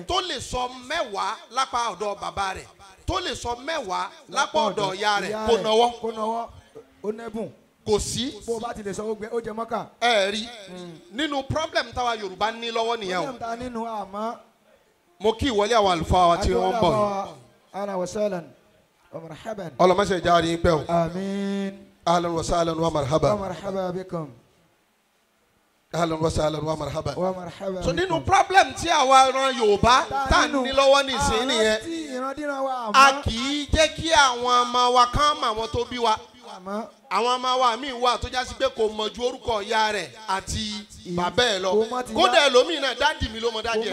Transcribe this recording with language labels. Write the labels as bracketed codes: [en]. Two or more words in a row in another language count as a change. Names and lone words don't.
[yo] tó lè sọ mẹ́wàá lápá ọ̀dọ̀ bàbá rẹ̀ tó lè sọ mẹ́wàá lápá ọ̀dọ̀ ìyá rẹ̀ kó nọwọ́ kó nọwọ́ ó nẹ́bùn. kò sí bó o bá ti lè sọ ó jẹ mọ́kà. ẹ rí nínú problem táwa Yorùbá ní lọ́wọ́ nìyẹn o ó ta nínú àmọ́. mo kí ìwọlé àwọn àlùfáà wa tí wọ́n ń bọ̀ yìí. [ar] أهلا وسهلا ومرحبا. [yo] ọlọmọṣẹ jaari pẹ o. àmín. [ar] أهلا وسهلا ومرحبا. ومرحبا بكم. أهلا وسهلا ومرحبا. ومرحبا بكم. [yo] so nínú problem tí àwa ran Yorùbá tá a ní lọ́wọ́ nísìnyí nìyẹn àwọn tí ìrandíran wa a àmọ́. kì í jẹ́ kí àwọn ọmọ wa kán mọ àwọn tó bí wa àmọ́. àwọn ọmọ wa míì wà tó jásí pé kò mọ ju orúkọ ìyá rẹ̀ àti bàbá ẹ̀ lọ kò mọ ti yá- kódà ẹlòmíì náà dáàdì mi ló mọ dáàdì